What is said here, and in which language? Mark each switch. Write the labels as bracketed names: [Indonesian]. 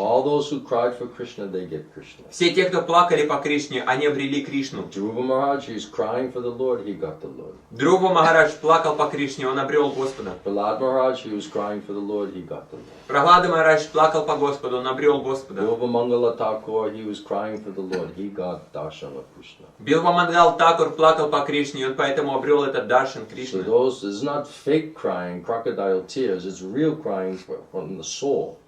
[English] All those who cried for Krishna, they get Krishna. [Russian] Все те, кто плакали по Кришне, они обрели Кришну. [English] Dhruva Maharaj, he's crying for the Lord, he got the Lord. [Russian] Dhruva Махарадж плакал по Кришне, он обрел Господа. [English] Prahlad Maharaj, he was crying for the Lord, he got the Lord. [Russian] Прохлада Махарадж плакал по Господу, он обрел Господа. [English] Bilva Mangala Thakur, he was crying for the Lord, he got darshan of Krishna. [Russian] Билва Мангал Такур плакал по Кришне, и он поэтому обрел этот даршан [English] So [Russian] Кришны. [English] this is not fake crying, crocodile tears, it's real crying from the soul.